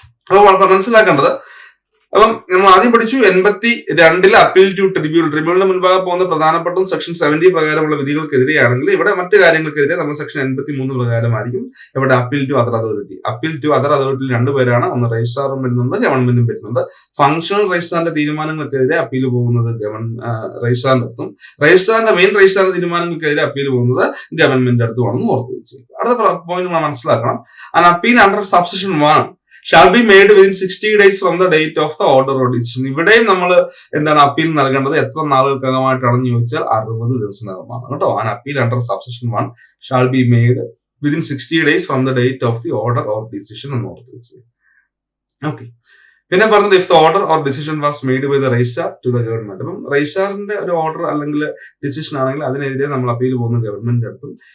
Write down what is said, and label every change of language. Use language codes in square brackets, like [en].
[ml] അപ്പൊ മനസ്സിലാക്കേണ്ടത്, അപ്പം നമ്മൾ ആദ്യം പഠിച്ചു 82 അപ്പീൽ ടു ട്രിബ്യൂണലിന് മുൻപാകെ പോകുന്ന പ്രധാനപ്പെട്ട സെക്ഷൻ 70 പ്രകാരമുള്ള വിധികൾക്കെതിരെയാണെങ്കിൽ ഇവിടെ മറ്റു കാര്യങ്ങൾക്കെതിരെ നമ്മൾ സെക്ഷൻ 83 പ്രകാരമായിരിക്കും ഇവിടെ [en] Appeal to other authority. [ml] Appeal to other അതോറിറ്റിയിൽ രണ്ടുപേരാണ്, ഒന്ന് രജിസ്ട്രാറും വരുന്നുണ്ട്, ഗവൺമെന്റും വരുന്നുണ്ട്. ഫങ്ഷണൽ രജിസ്ട്രാറിന്റെ തീരുമാനങ്ങൾക്കെതിരെ അപ്പീൽ പോകുന്നത് രജിസ്ട്രാറിന്റെ അടുത്തും, മെയിൻ രജിസ്ട്രാറിന്റെ തീരുമാനങ്ങൾക്കെതിരെ അപ്പീൽ പോകുന്നത് ഗവൺമെന്റിന്റെ അടുത്തുമാണെന്ന് ഓർത്തു വെച്ചേക്കും. അടുത്ത പോയിന്റ് മനസ്സിലാക്കണം, [en] Appeal under subsection 1 shall be made within 60 days from the date of the order or decision. [ml] ഇവിടെയും നമ്മൾ അപ്പീൽ നൽകേണ്ടത് എത്ര നാളുകൾക്കകമായിട്ടാണെന്ന് ചോദിച്ചാൽ 60 ദിവസത്തിനകമാണ് കേട്ടോ. [en] appeal under subsection 1 shall be made within 60 days from the date of the order or decision [ml] എന്ന് ഓർത്ത് വെച്ചു. Okay, പിന്നെ പറഞ്ഞത് [en] If the order or decision was made by the registrar to the government. [ml] അപ്പം രജിസ്ട്രാറിന്റെ ഒരു ഓർഡർ അല്ലെങ്കിൽ decision ആണെങ്കിൽ അതിനെതിരെ നമ്മൾ അപ്പീൽ പോകുന്നത് ഗവൺമെന്റിന്റെ അടുത്തും.